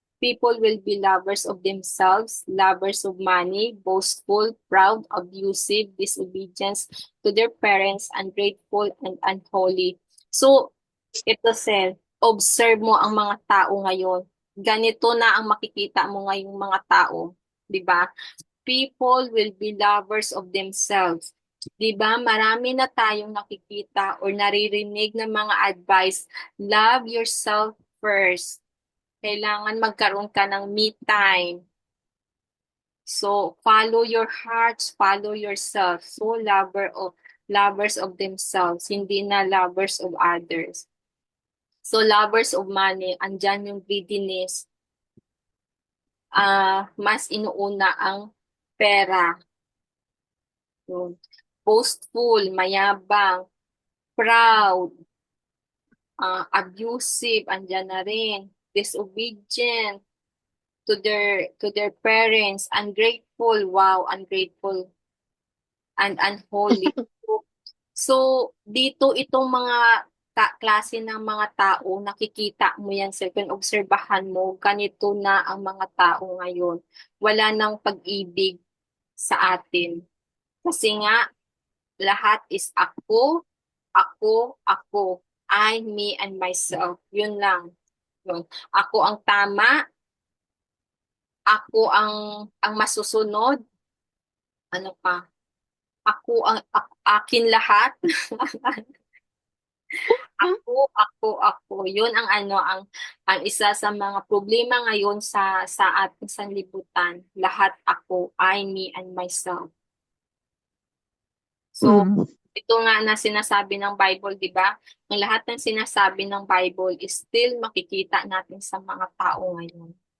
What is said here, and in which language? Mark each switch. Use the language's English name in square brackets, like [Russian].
[English] People will be lovers of themselves, lovers of money, boastful, proud, abusive, disobedient to their parents, ungrateful, and unholy." [Filipino] So, ito sir, observe mo ang mga tao ngayon. Ganito na ang makikita mo ngayong mga tao, 'di ba? [English] People will be lovers of themselves. [Filipino] 'Di ba? Marami na tayong nakikita or naririnig ng mga advice, [English] love yourself first. [Filipino] Kailangan magkaroon ka ng me time. [English] So, follow your hearts, follow yourself. So, lovers of themselves, [Filipino] hindi na [English] lovers of others. So, lovers of money, [Filipino] andyan yung [English] greediness. [Filipino] Mas inuuna ang pera. Yun. Boastful, mayabang, proud, abusive, andyan na rin. [English] Disobedient to their parents, ungrateful, wow, ungrateful, and unholy. [Filipino] So, dito itong mga klase ng mga tao, nakikita mo yan, sir, kung obserbahan mo, ganito na ang mga tao ngayon. Wala nang pag-ibig sa atin. Kasi nga, lahat is ako, ako, [English] I, me, and myself. [Filipino] Yun lang. Yun. Ako ang tama, ako ang masusunod, ano pa, akin lahat. Ako. Yun ang ang isa sa mga problema ngayon sa ating sanlibutan. Lahat ako, [English] I, me, and myself. So, Mm. [Filipino] ito nga na sinasabi ng Bible, di ba? Ang lahat ng sinasabi ng Bible is still makikita natin sa mga tao ngayon.